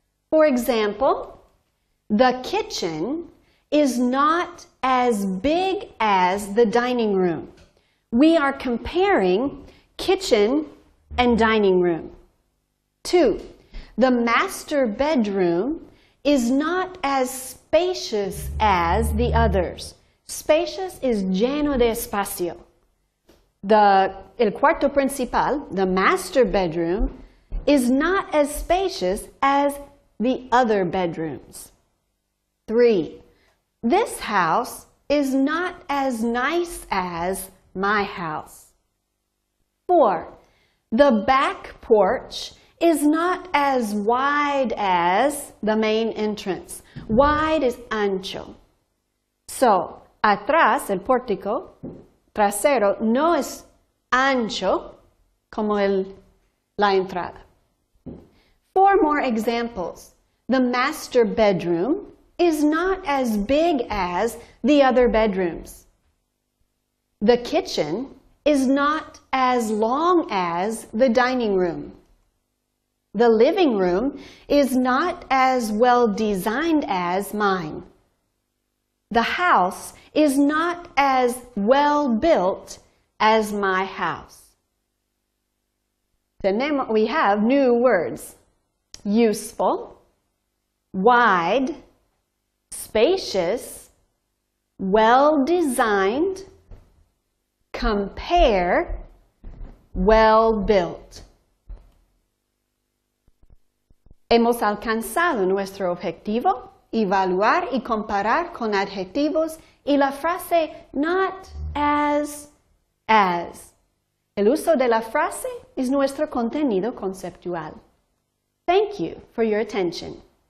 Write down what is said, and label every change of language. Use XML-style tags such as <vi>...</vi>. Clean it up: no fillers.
<en>For example, the kitchen is not as big as the dining room. We are comparing kitchen and dining room. 2. The master bedroom is not as spacious as the others. Spacious is</en> <es>lleno de espacio. El cuarto principal,</es> <en>the master bedroom, is not as spacious as the other bedrooms. 3. This house is not as nice as my house. 4. The back porch is not as wide as the main entrance. Wide is</en> <es>ancho. So, atrás, el pórtico trasero no es ancho como la entrada.</es> <en>4 more examples. The master bedroom is not as big as the other bedrooms. The kitchen is not as long as the dining room. The living room is not as well designed as mine. The house is not as well built as my house. We have new words: useful, wide, spacious, well designed, compare, well built.</en> <es>Hemos alcanzado nuestro objetivo: evaluar y comparar con adjetivos y la frase not as as. El uso de la frase es nuestro contenido conceptual.</es> <en>Thank you for your attention.</en>